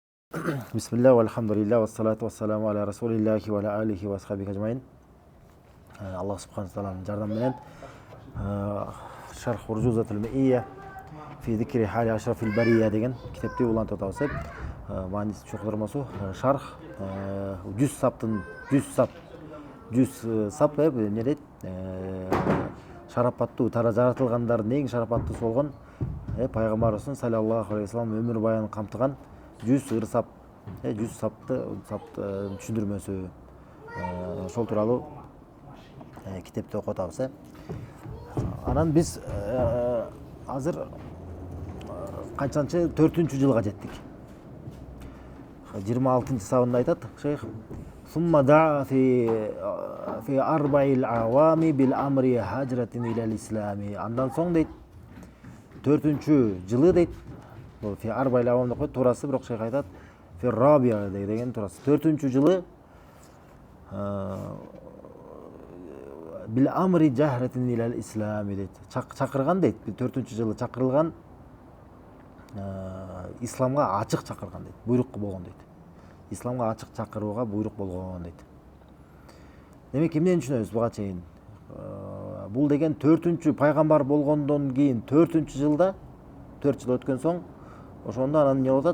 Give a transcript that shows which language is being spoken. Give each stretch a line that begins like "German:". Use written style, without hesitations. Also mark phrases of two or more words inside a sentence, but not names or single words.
Arabic: بسم الله والحمد لله والصلاة والسلام على رسول الله وعلى آله وأصحابه أجمعين.
Uzbek: Alloh subhanahu wa ta'alaning yordami bilan Sharh Urjuzatul Mi'iyya fi zikri hali ashrafil bariyya degan
Kyrgyz: китепти улантып атабыз. Мааниси чоңдурмосу шарх 100 саптын 100 сап эмне дейт? Шарапаттуу тара жаратылгандардын эң шарапаттуусу болгон пайгамбарыбыздын
Arabic: صلى الله عليه وسلم
Kyrgyz: өмүр баянын камтыган 100 ыр сап, 100 сапты түшүндүрмөсү ошол тууралуу китепти окуп атабыз. Анан биз азыр канчанчы 4-жылга жеттик. 26-сабында айтат шейх:
Arabic: "ثم دعا في أربع الأعوام بالأمر جهرة إلى الإسلام."
Kyrgyz: Андан соң дейт 4-жылы дейт.
Arabic: في أربع الأعوام
Kyrgyz: деп коет, туурасы бирок шейх айтат
Arabic: في رابعة
Kyrgyz: деген туурасы. 4-жылы
Arabic: بالأمر جهرة إلى الإسلام
Kyrgyz: дейт. Чакырган дейт. 4-жылы чакырылган исламга ачык чакырган дейт. Буйрук болгон дейт. Исламга ачык чакырууга буйрук болгон дейт. Демек эмнени түшүнөбүз буга чейин? Бул деген 4-чү пайгамбар болгондон кийин 4-жылда 4 жыл өткөн соң ошондо анан эмне болот?